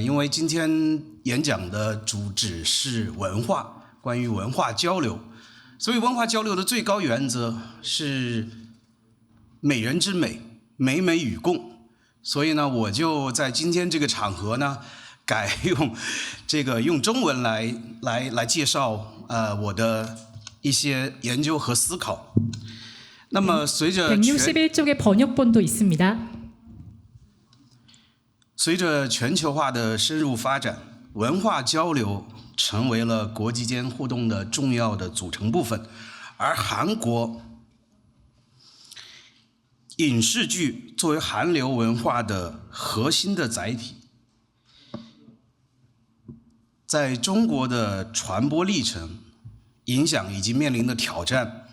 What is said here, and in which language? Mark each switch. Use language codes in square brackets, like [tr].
[zh] 因为今天演讲的主旨是文化，关于文化交流，所以文化交流的最高原则是美人之美，美美与共。所以呢，我就在今天这个场合呢，改用中文来介绍我的一些研究和思考。那么随着 [ko] 161쪽의 번역본도 있습니다. [zh] 随着全球化的深入发展，文化交流成为了国际间互动的重要的组成部分。而韩国影视剧作为韩流文化的核心的载体，在中国的传播历程、影响以及面临的挑战。